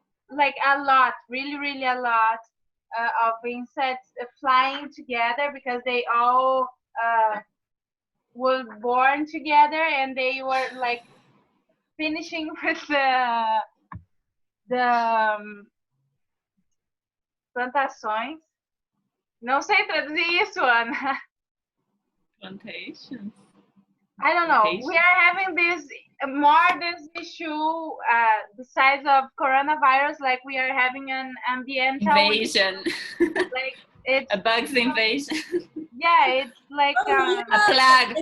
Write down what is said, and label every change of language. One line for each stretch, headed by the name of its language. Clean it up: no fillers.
English: Like a lot, really, really a lot of insects flying together because they all were born together and they were like finishing with the plantações.
Portuguese: Não sei traduzir isso, Ana.
English: Plantations. I don't know. We are having this issue besides of coronavirus, like we are having an ambiental invasion. Like it's a bugs invasion. Yeah, it's like a plague.